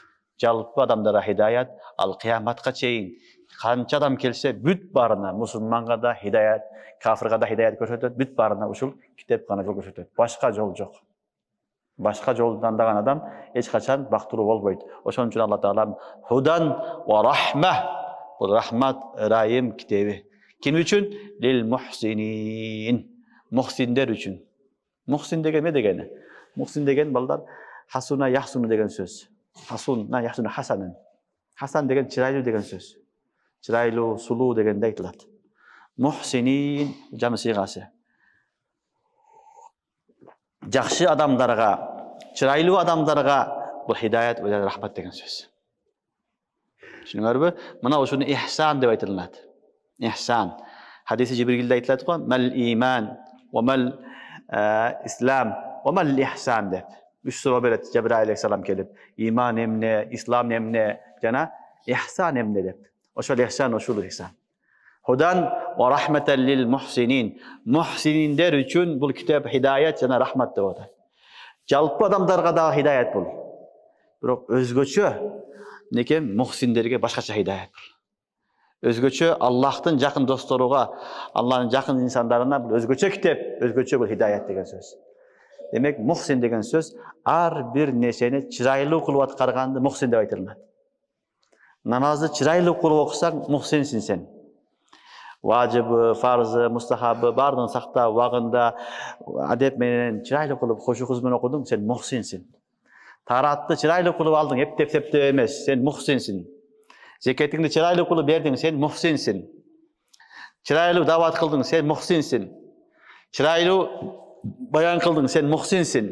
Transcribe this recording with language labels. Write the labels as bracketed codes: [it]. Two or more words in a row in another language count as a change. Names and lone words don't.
[ky] Жалпы адамдарга хидаят, ал кыяматка чейин канча адам келсе бүт баарына мусулманга да хидаят, кафирга да хидаят көрсөтөт, бүт баарына ушул китеп гана жол көрсөтөт. Башка жол жок. Башка жолду тандаган адам эч качан бактылуу болбойт. Ошон үчүн Алла Таала [ar] هدى ورحمة, [ky] бул рахмат, ырайым китеби. Ким үчүн? [ar] للمحسنين. [ky] Мухсиндер үчүн. Мухсин деген эмне дегени? Мухсин деген балдар [ar] حسن يحسن [ky] деген сөз. [ar] حسن يحسن حسنا. [ky] Хасан деген чырайлуу деген сөз. Чырайлуу, сулуу дегенде айтылат. Мухсинин жамы сыйгасы. Жакшы адамдарга, чырайлуу адамдарга бул хидаят ва рахмат деген сөз. Түшүнүңөрбү? Мына ушуну ихсан деп айтылат. Ихсан. Хадиси Жибрилде айтылат го, [ar] ما الإيمان وما الإسلام وما الإحسان [ky] деп. Үч суроо берет Жабраил алейхиссалам келип, иман эмне, ислам эмне, жана ихсан эмне деп. Ошол ихсан, ошол ихсан. [ar] هدى ورحمة للمحسنين. [ky] Мухсининдер үчүн бул китеп хидаят жана рахмат деп атат. Жалпы адамдарга да хидаят бул. Бирок өзгөчө неке мухсиндерге башкача хидаят бул. Өзгөчө Аллахтын жакын досторуга, Аллахтын жакын инсандарына бул өзгөчө китеп, өзгөчө бул хидаят деген сөз. Демек, мухсин деген сөз ар бир нерсени чырайлуу кылып аткарганды мухсин деп айтылат. Намазды чырайлуу кылып окусаң, мухсинсиң сен. Важыбы, фарзы, мустахабы бардығын сақтап, уағында адеп менен чырайлы кылып, хошу кызмын окудуң, сен мухсинсин. Таратты чырайлы кылып алдың, эптеп эмес, сен мухсинсин. Зекетиңди чырайлы кылып бердиң, сен мухсинсин. Чырайлы дават кылдың, сен мухсинсин. Чырайлы баян кылдың, сен мухсинсин.